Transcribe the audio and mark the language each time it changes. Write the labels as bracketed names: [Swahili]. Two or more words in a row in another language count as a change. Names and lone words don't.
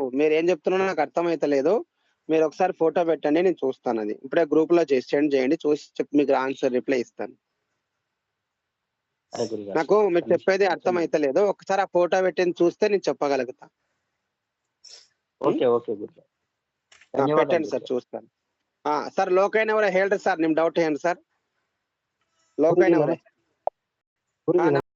[Telugu] మీరు ఏం చెప్తున్నా నాకు అర్థమైతలేదు. మీరు ఒకసారి ఫోటో పెట్టండి, నేను చూస్తాను. అది ఇప్పుడే గ్రూప్ లో సెండ్ చేయండి, చూసి మీకు ఆన్సర్ రిప్లై ఇస్తాను. నాకు మీరు చెప్పేది అర్థమైతలేదు. ఒకసారి ఆ ఫోటో పెట్టింది చూస్తే నేను చెప్పగలుగుతా. పెట్టండి సార్, చూస్తాను. [Kannada] ಸರ್ ಲೋಕಯ್ಯನ ಅವರೇ ಹೇಳ್ರಿ ಸರ್, ನಿಮ್ ಡೌಟ್ ಏನ್ರಿ ಸರ್? ಲೋಕಯ್ಯನ ಅವರೇ